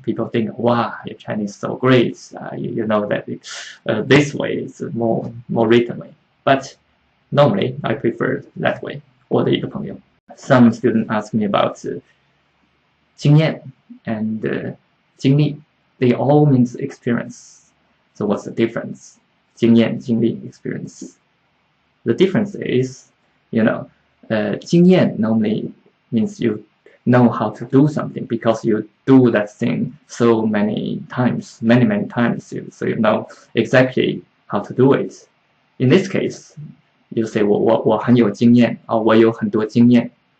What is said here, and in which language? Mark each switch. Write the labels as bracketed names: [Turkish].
[English] People think, wow, your Chinese is so great. You know that this way is more written way. But normally I prefer that way. [Chinese] 我的一个朋友. [English] Some students ask me about 经验 and 经历. They all means experience. So what's the difference? 经验, 经历, experience. The difference is, 经验 normally means you know how to do something because you do that thing so many times, many times, so you know exactly how to do it. In this case, you say [Chinese] 我很有经验, [English] or [Chinese] 我有很多经验.